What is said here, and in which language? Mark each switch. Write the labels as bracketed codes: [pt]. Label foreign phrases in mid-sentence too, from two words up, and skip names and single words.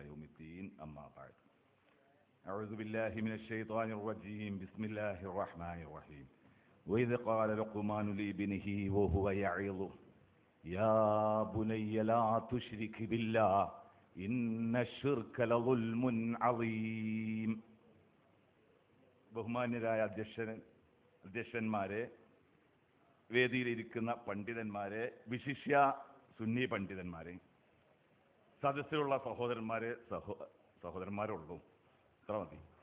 [ar] يوم الدين أما بعد أعوذ بالله من الشيطان الرجيم بسم الله الرحمن الرحيم وإذ قال لقمان لابنه وهو يعظه يا بني لا تشرك بالله إن الشرك لظلم عظيم [ml] ബഹുമാന്യരായ അധ്യക്ഷന്മാരെ, വേദിയിലിരിക്കുന്ന പണ്ഡിതന്മാരെ, വിശിഷ്യ സുന്നി പണ്ഡിതന്മാരെ, സദസ്സിലുള്ള സഹോദരന്മാരെ, സഹോദരന്മാരുള്ളൂ, ഇത്ര മതി.